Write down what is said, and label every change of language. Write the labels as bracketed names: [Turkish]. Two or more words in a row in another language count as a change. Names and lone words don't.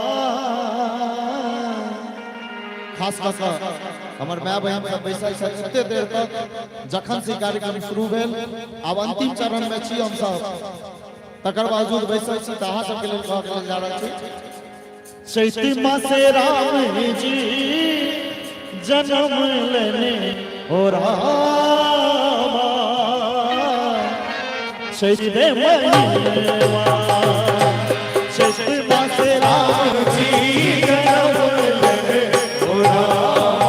[Maithili] खास कऽ कऽ हमर माय बहन सब बैसल छथि एते देर तक जखन से कार्यक्रम शुरू भेल, आब अंतिम चरण में छी हम सब, तकर बावजूद बैसल छी तऽ अहाँ सबके लेल कहल जा रहल छी। चैत मासे राम जी जन्म लेने हो रामा। चैत महीनवा चैत मासे राम जी जन्म लेने हो रामा।